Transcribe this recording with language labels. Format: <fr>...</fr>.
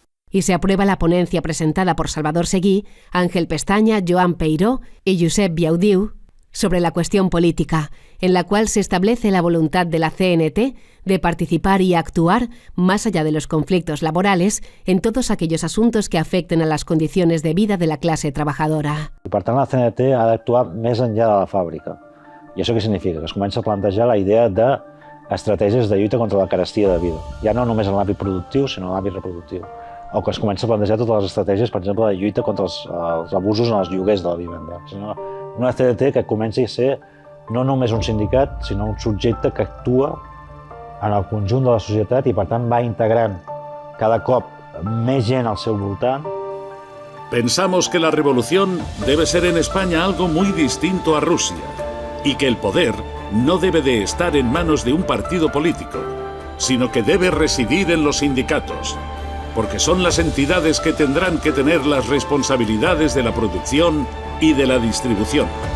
<es>Y se aprueba la ponencia presentada por Salvador Seguí, Ángel Pestaña, Joan Peiró y Josep Biaudiu sobre la cuestión política, en la cual se establece la voluntad de la CNT de participar y actuar más allá de los conflictos laborales en todos aquellos asuntos que afecten a las condiciones de vida de la clase trabajadora.</es> <ca>I per tant, la CNT ha d'actuar més enllà de la fàbrica. I això què significa? Que es comença a plantejar la idea d'estratègies de lluita contra la carestia de vida. Ja no només en l'àmbit productiu, sinó en l'àmbit reproductiu. O que es comença a plantejar totes les estratègies, per exemple, de lluita contra els abusos en els lloguers de la vivenda. Una CNT que comenci a ser no només un sindicat, sinó un subjecte que actua en el conjunt de la societat i, per tant, va integrant cada cop més gent al seu voltant.</ca> <es>Pensamos que la revolución debe ser en España algo muy distinto a Rusia y que el poder no debe de estar en manos de un partido político, sino que debe residir en los sindicatos, porque son las entidades que tendrán que tener las responsabilidades de la producción y de la distribución.</es>